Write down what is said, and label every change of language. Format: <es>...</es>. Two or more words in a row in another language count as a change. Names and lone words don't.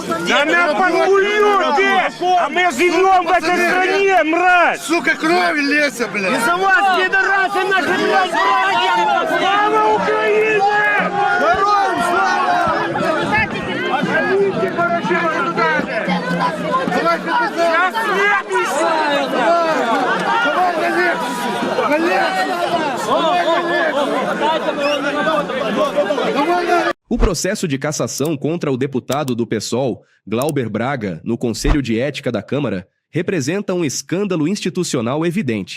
<ru>Да нас подпулют, а мы живем в этой стране, мразь! Сука, кровь льется, блядь! Из-за вас, пидорасы, наши, блядь, братья! Слава Украине! Героям слава! Отходите, Порошенко, туда же! Сейчас</ru> <pt>O processo de cassação contra o deputado do PSOL, Glauber Braga, no Conselho de Ética da Câmara, representa um escândalo institucional evidente.</pt>